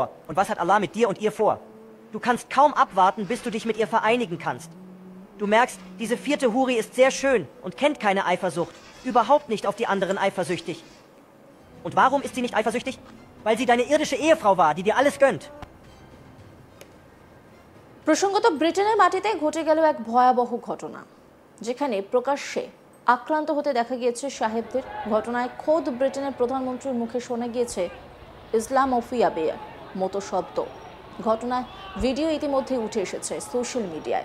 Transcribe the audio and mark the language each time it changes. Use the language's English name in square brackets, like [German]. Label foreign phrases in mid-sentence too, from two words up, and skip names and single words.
[German] Und was hat Allah mit dir und ihr vor? Du kannst kaum abwarten, bis du dich mit ihr vereinigen kannst. Du merkst, diese vierte Huri ist sehr schön und kennt keine Eifersucht. Überhaupt nicht auf die anderen eifersüchtig. Und warum ist sie nicht eifersüchtig? Weil sie deine irdische Ehefrau war, die dir alles gönnt. [Bangla] প্রসঙ্গত, ব্রিটেনের মাটিতে ঘটে গেল এক ভয়াবহ ঘটনা, যেখানে প্রকাশ্যে আক্রান্ত হতে দেখা গিয়েছে সাহেবদের। ঘটনায় খোদ ব্রিটেনের প্রধানমন্ত্রীর মুখে শোনা গিয়েছে ইসলামোফিয়া বেয়ার মতো শব্দ। ঘটনায় ভিডিও ইতিমধ্যে উঠে এসেছে [English] social media.